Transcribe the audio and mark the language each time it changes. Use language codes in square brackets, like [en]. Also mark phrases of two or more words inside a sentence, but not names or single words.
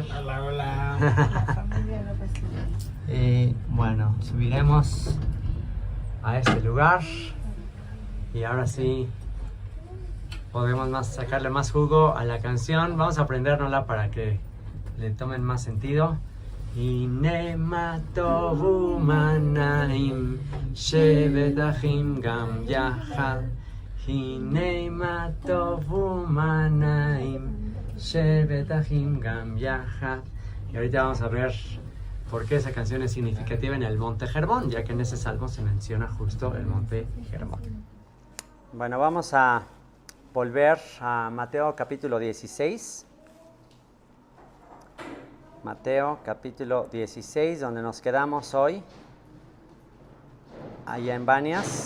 [es] Hola. La familia López. Y bueno, subiremos a este lugar y ahora sí podemos sacarle más jugo a la canción. Vamos a aprendérnosla para que le tomen más sentido. [he] הנה טוב ומה נעים שבת אחים גם יחד. הנה טוב ומה נעים שבת אחים גם יחד. [es] Y ahorita vamos a ver por qué esa canción es significativa en el Monte Hermón, ya que en ese salmo se menciona justo el Monte Hermón. Bueno, vamos a volver a Mateo capítulo 16. Mateo capítulo 16, donde nos quedamos hoy, allá en Banias.